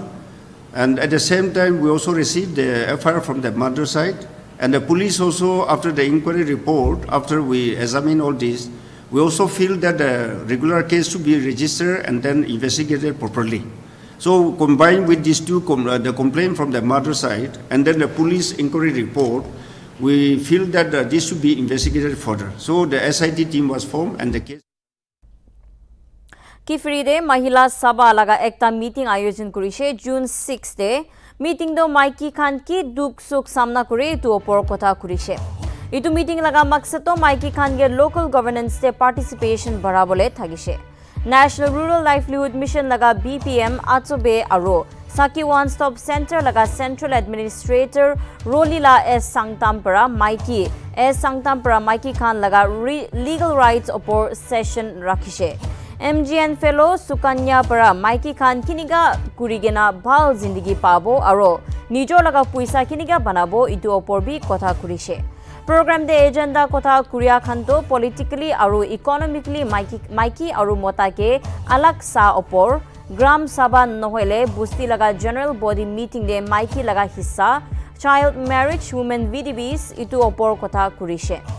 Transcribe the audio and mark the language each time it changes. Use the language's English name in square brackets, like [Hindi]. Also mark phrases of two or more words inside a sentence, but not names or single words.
[English] And at the same time, we also received the FIR from the mother side, and the police also, after the inquiry report, after we examine all this, we also feel that the regular case should be registered and then investigated properly. So combined with these two, the complaint from the mother side and then the police inquiry report, we feel that this should be investigated further. So the SIT team was formed and the case. [Naga Pidgin] Kifride Mahila Sabha laga ekta meeting ayojan kurishe June 6 de meeting do Maiki Khan ki duk suk samna kure itu opor kotha kurishe. Itu meeting laga maksad to Maiki Khan ge [English] local governance [Naga Pidgin] te participation barabole thagishe. National Rural Livelihood Mission laga BPM Atsobe aro Saki One Stop Center laga [English] Central Administrator [Naga Pidgin] Rolila S Sangtampara Maiki Khan laga [English] legal rights [Naga Pidgin] opor session rakhishe. MGN Fellow Sukanya para Maiki Khan kiniga kurigena bhal zindagi pabo aro nijo laga puisa kiniga banabo itu opor bi kotha kurishe. Program de agenda kotha kuria khan to politically aru economically Maiki aru mota ke alag sa opor Gram Sabha nohole busti laga [English] general body meeting [Naga Pidgin] de Maiki laga hissa [English] child marriage women VDBs [Naga Pidgin] itu opor kotha kurishe.